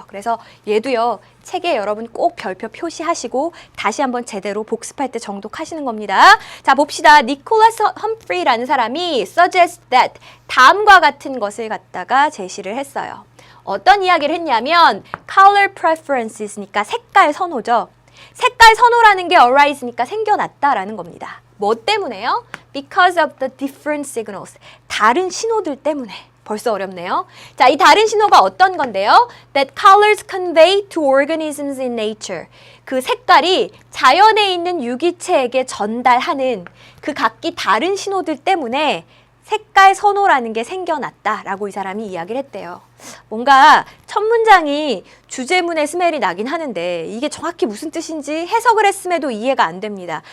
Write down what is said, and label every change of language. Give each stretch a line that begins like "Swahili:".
Korean: 그래서 얘도요. 책에 여러분 꼭 별표 표시하시고 다시 한번 제대로 복습할 때 정독하시는 겁니다. 자, 봅시다. 니콜라스 험프리라는 사람이
English: suggest that
Korean: 다음과 같은 것을 갖다가 제시를 했어요. 어떤 이야기를 했냐면
English: color preferences
Korean: 니까 색깔 선호죠. 색깔 선호라는 게 arise니까 생겨났다라는 겁니다. 뭐 때문에요?
English: Because of the different signals.
Korean: 다른 신호들 때문에. 벌써 어렵네요. 자, 이 다른 신호가 어떤 건데요?
English: That colors convey to organisms in nature.
Korean: 그 색깔이 자연에 있는 유기체에게 전달하는 그 각기 다른 신호들 때문에 색깔 선호라는 게 생겨났다라고 이 사람이 이야기를 했대요. 뭔가 첫 문장이 주제문의 스멜이 나긴 하는데 이게 정확히 무슨 뜻인지 해석을 했음에도 이해가 안 됩니다.